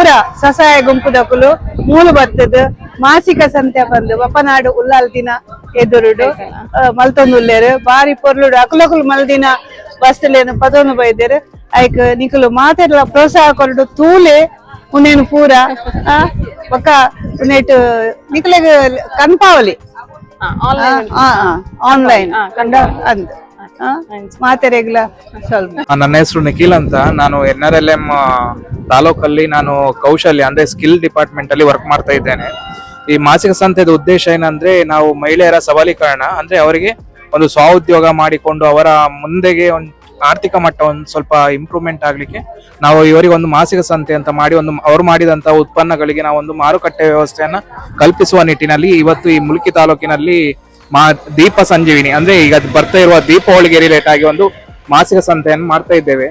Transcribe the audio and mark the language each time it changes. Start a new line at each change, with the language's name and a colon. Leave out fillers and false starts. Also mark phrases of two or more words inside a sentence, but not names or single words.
Tulu: ಸ್ವಸಹಾಯ ಗುಂಪುದಕುಲು ಮೂಲು ಬರ್ತದ ಮಾಸಿಕ ಸಂತೆ ಬಂದು ಬಪ್ಪನಾಡು ಉಲ್ಲಾಲ್ ದಿನ ಎದುರುಡು ಮಲ್ತೊಂದುಲ್ಲೇರು ಬಾರಿ ಪೊರ್ಲುಡು ಅಕುಲಕುಲು ಮಲ್ದಿನ ಬಸ್ತಲೇನು ಪದೋನು ಬೈದೇರು ಐಕ್ ನಿಕುಲು ಮಾತೆರ್ಲ ಪ್ರೋತ್ಸಾಹ ಕೊರಡು ತೂಲೆ ಉನೇನು ಪೂರ ಬೊಕ್ಕ ಉನೇಟ್ ನಿಕಲೆಗ್ ಕನ್ಪಾವಲಿ ಆನ್ಲೈನ್ ಅಂದ್ ಮಾತೆರೆಗ್ಲ ಸ್ವಲ್ಪ.
Kannada: ನನ್ನ ಹೆಸರು ನಿಖಿಲ್ ಅಂತ. ನಾನು NRLM ತಾಲೂಕಲ್ಲಿ ನಾನು ಕೌಶಲ್ಯ ಅಂದ್ರೆ
English: skill department
Kannada: ಅಲ್ಲಿ ವರ್ಕ್ ಮಾಡ್ತಾ ಇದ್ದೇನೆ. ಈ ಮಾಸಿಕ ಸಂತೆದ ಉದ್ದೇಶ ಏನಂದ್ರೆ ನಾವು ಮಹಿಳೆಯರ ಸಬಲೀಕರಣ ಅಂದ್ರೆ ಅವರಿಗೆ ಒಂದು ಸ್ವಉದ್ಯೋಗ ಮಾಡಿಕೊಂಡು ಅವರ ಮುಂದೆಗೆ ಒಂದು ಆರ್ಥಿಕ ಮಟ್ಟ ಒಂದು ಸ್ವಲ್ಪ ಇಂಪ್ರೂವ್ಮೆಂಟ್ ಆಗ್ಲಿಕ್ಕೆ ನಾವು ಇವರಿಗೆ ಒಂದು ಮಾಸಿಕ ಸಂತೆ ಅಂತ ಮಾಡಿ ಒಂದು ಅವರು ಮಾಡಿದಂತ ಉತ್ಪನ್ನಗಳಿಗೆ ನಾವು ಒಂದು ಮಾರುಕಟ್ಟೆ ವ್ಯವಸ್ಥೆಯನ್ನ ಕಲ್ಪಿಸುವ ನಿಟ್ಟಿನಲ್ಲಿ ಇವತ್ತು ಈ ಮುಲ್ಕಿ ತಾಲೂಕಿನಲ್ಲಿ ದೀಪ ಸಂಜೀವಿನಿ ಅಂದ್ರೆ ಈಗ ಬರ್ತಾ ಇರುವ ದೀಪಾವಳಿಗೆ ರಿಲೇಟ್ ಆಗಿ ಒಂದು ಮಾಸಿಕ ಸಂತೆಯನ್ನು ಮಾಡ್ತಾ ಇದ್ದೇವೆ.